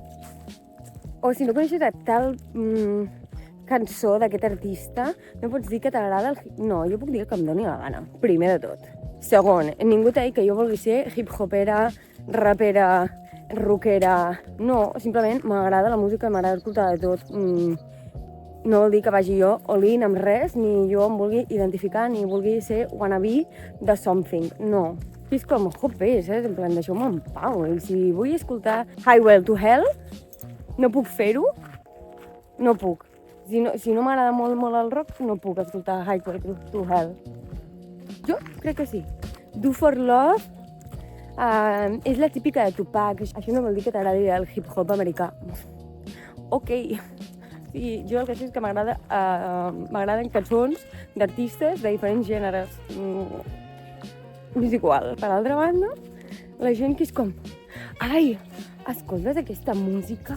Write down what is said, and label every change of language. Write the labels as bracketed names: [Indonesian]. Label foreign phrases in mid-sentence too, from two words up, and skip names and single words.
[Catalan] O si no coneixes tal cançó d'aquest artista, no pots dir que t'agrada el... No, jo puc dir que em doni la gana, primer de tot. Segon, ningú t'ha dit que jo vulgui ser hip-hopera, rapera, rockera... No, simplement m'agrada la música, m'agrada escoltar de tot. No vol dir que vagi jo all-in amb res, ni jo em vulgui identificar, ni vulgui ser wannabe de something. No. És com, jope, saps? En plan, deixeu-me en pau. I si vull escoltar Highway to Hell, no puc fer-ho? No puc. Si no m'agrada molt el rock, no puc escoltar Highway to Hell. Jo crec que sí. Do for Love és la típica de Tupac. Això no vol dir que t'agradi el hip-hop americà. Ok. Sí, jo el que sé és que m'agraden cançons d'artistes de diferents gèneres. És igual. Per l'altra banda, la gent que és com ai, escoltes aquesta música?